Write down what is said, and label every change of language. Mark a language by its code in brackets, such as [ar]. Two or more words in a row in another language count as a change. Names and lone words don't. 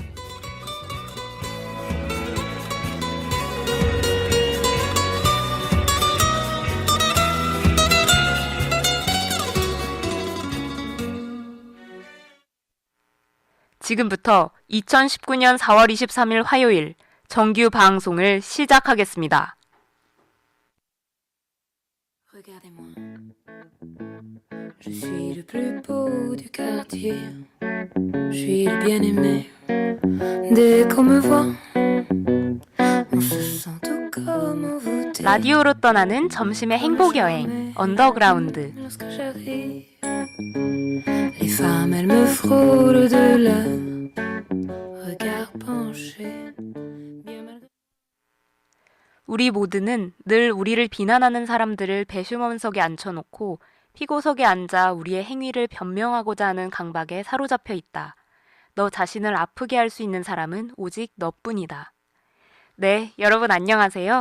[ko] 지금부터 2019년 4월 23일 화요일 정규 방송을 시작하겠습니다. [fr] Regardez-moi, je suis le plus beau du quartier, je suis le bien-aimé. Dès qu'on me voit, on se sent tout comme envoûté. [ko] 라디오로 떠나는 점심의 행복 여행 언더그라운드. [fr] Lorsque j'arrive, les femmes elles me frôlent de leur regard penché. Bien malgré [ko] 우리 모두는 늘 우리를 비난하는 사람들을 배심원석에 앉혀놓고 피고석에 앉아 우리의 행위를 변명하고자 하는 강박에 사로잡혀 있다. 너 자신을 아프게 할 수 있는 사람은 오직 너뿐이다. 네, 여러분 안녕하세요.